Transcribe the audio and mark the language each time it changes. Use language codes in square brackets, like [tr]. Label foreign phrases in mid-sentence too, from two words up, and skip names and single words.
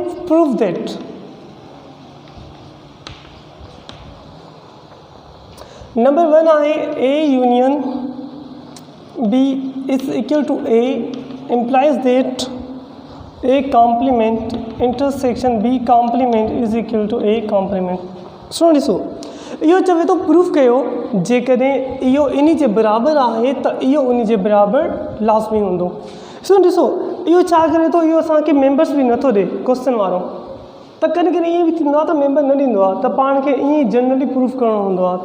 [en] Prove that number 1 आहे A union B is equal to A implies that A complement intersection B complement is equal to A complement. [sd] सुनो ॾिसो, इहो चवे थो प्रूफ कयो जेकॾहिं इहो इन जे बराबरि आहे त इहो उन जे बराबरि लाज़मी हूंदो। सुनो ॾिसो, इहो छा करे थो, इहो असांखे मेंबर्स बि नथो ॾिए क्वेश्चन वारो, त कॾहिं कॾहिं ईअं बि थींदो आहे त मेंबर न ॾींदो आहे, त पाण खे ईअं ई [en] generally proof [sd] करिणो हूंदो आहे।